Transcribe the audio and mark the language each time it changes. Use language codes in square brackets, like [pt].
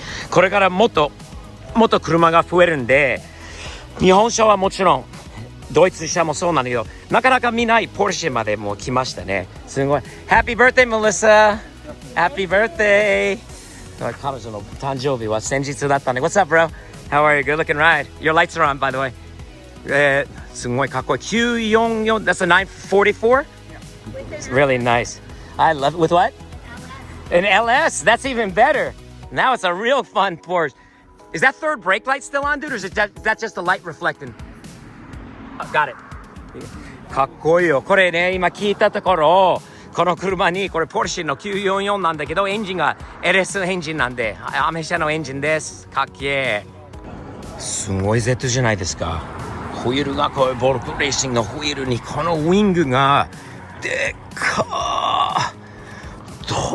[ja] これからもっと車が増えるんで、日本車はもちろん、ドイツ車もそうなんだけど、なかなか見ないポルシェまでもう来ましたね。すごい。 [en] Happy birthday, Melissa!Happy birthday! [ja] 彼女の誕生日は先日だったね。 [en] What's up, bro? How are you? Good looking ride. Your lights are on, by the way. [ja] すごいかっこいい。 [en] 944, that's a 944? It's really nice. I love it. With what? An LS. That's even better. Now it's a real fun Porsche. Is that third brake light still on, dude? Or is that just the light reflecting? Got it. [ja] かっこいいよ。これね、今聞いたところ、この車にこれポルシェの944なんだけどエンジンが LS エンジンなんでアメ車のエンジンです。かっけえ。すごい Z じゃないですか。ホイールがこういうボルクレーシングのホイールにこのウィングがでっかー。